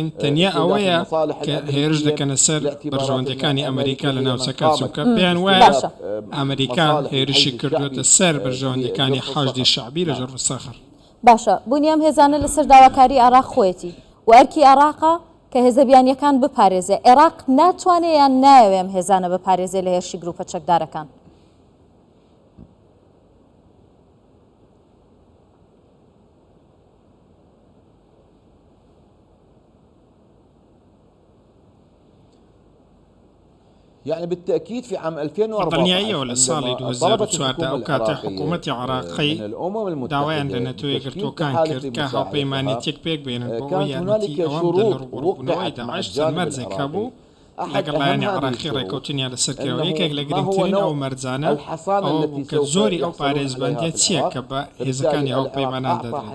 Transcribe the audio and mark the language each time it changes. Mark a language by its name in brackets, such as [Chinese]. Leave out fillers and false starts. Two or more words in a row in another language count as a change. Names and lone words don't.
[Central Kurdish] تەنیا ئەوەیە کە هێرش دەکەنە سەر بەرژەوەندەکانی ئەمریکا لە ناوچەکە، چونکە پێیان وایە ئەمریکا هێرشی کردوێتە سەر بەرژەوەندەکانی حەشدی شەعبی لە ژەرف سەخر. باشە، بوونی ئەم هێزانە لەسەر داواکاری عراق خۆیەتی و ئەرکی عراقە کە هێزەبیانیەکان بپارێزێ. عێراق ناتوانێت یان نایەوێ ئەم هێزانە بپارێزێ لە هێرشی گروپە چەکدارەکان؟ [Arabic] يعني بالتأكيد في عام 2004 [Central Kurdish] ولا ساڵی 2004 ئەو کاتە حکوومەتی عراقی داوایان لە نەتۆ یەکگرتوەکان کرد کە هاوپەیمانێتێک پێک بێنن بۆ ئەوەی یارمەتی ئەوەم لە ڕووبوونەوەی داعش چەند مەرجێکا بوو لەگەڵ لایەنی عراقی ڕێکەوتنیان لەسەرکەوە. یەکێک لە گرنگترین ئەو مەرجانە ئەوە بوو کە زۆری ئەو پارێزبندیە چییە کە بە هێزەکانی هاوپەیمانان دەدرێت.